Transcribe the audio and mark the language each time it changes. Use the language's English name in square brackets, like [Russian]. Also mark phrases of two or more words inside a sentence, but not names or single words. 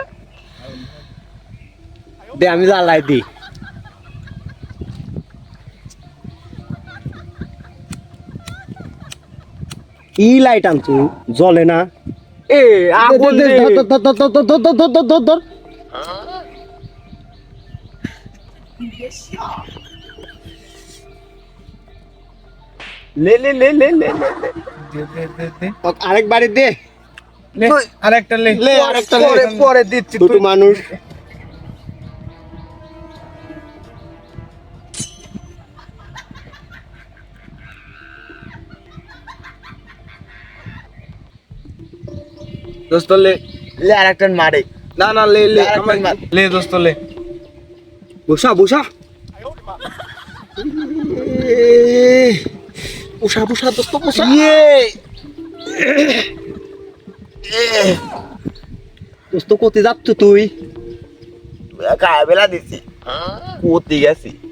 [Bangla] দে আমি জ্বালাই দি। কি লাইট আনছু, জ্বলে না। এ আগুন দে। ধর। লে লে লে লে লে লে। আরেকবারে দে। আরেকটা লে লে আরেকটা লে। পরে দিচ্ছি। ছোট মানুষ। দোস্ত লে। লে আরেকটা মারে। না না লে লে। আরেকটা মার। লে দোস্ত লে বসা বসা। বসা বসা দোস্ত বসা। দোস্ত কোথায় যাচ্ছ তুই? গায়ে বেলা দিছি, পতি গেছি।